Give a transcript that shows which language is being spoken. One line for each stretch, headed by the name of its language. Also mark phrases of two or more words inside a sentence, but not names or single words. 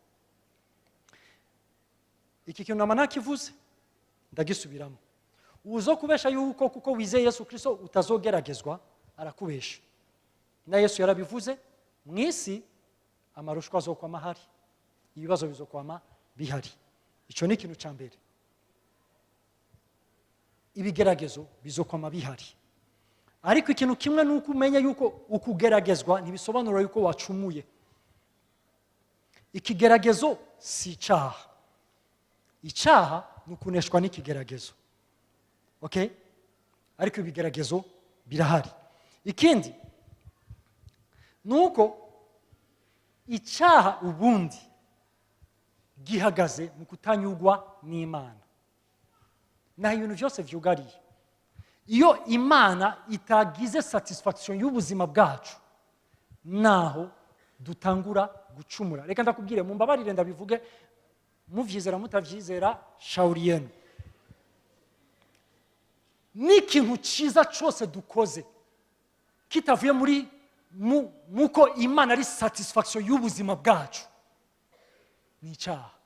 Rundi: Iki kintu namana kivuze ndagisubiramo. Uzo kubesha yuko kuko wizeye Yesu Kristo utazogeragezwa arakubesha. Na Yesu yarabivuze, mwisi amarushwa azokwa mahari, ibibazo bizokwama bihari. Ico ni ikintu cyambere. Ibigeragezo bizokwama bihari. Ariko ikintu kimwe nuko umenya yuko ukugeragezwa ntibisobanura yuko wacumuye. Ikigeragezo si icyaha. Icyaha nukuneshwa n'ikigeragezo. Okay? Ariko ibigeragezo birahari. Ikindi nuko icyaha ubundi gihagaze mu kutanyugwa n'Imana. Na ibintu byose vyugariye. Iyo Imana itagize satisfaction y'ubuzima bwacu, naho dutangura gucumura. Reka ndakubwire, mumbabarire ndabivuge, muvyizera mutavyizera, shauriyenu. N'ikintu ciza cyose dukoze kitavuye muri muko Imana ari satisfaction y'ubuzima bwacu, ni icyaha.